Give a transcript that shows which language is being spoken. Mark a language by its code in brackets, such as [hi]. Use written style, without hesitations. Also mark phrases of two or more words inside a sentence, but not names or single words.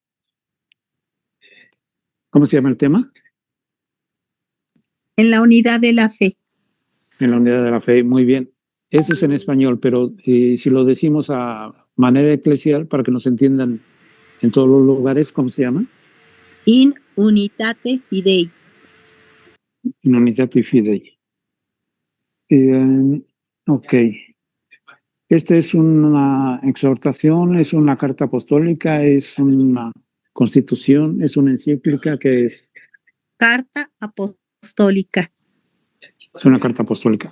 [es] ¿Cómo se llama el tema? En la unidad de la fe. En la unidad de la fe. Muy bien. Eso es en español, pero si lo decimos a manera eclesial, para que nos entiendan en todos los lugares, ¿cómo se llama? [la] In unitate fidei. In unitate fidei. [es] Ok. Esta es una exhortación, es una carta apostólica, es una constitución, es una encíclica que es Carta apostólica. una carta apostólica.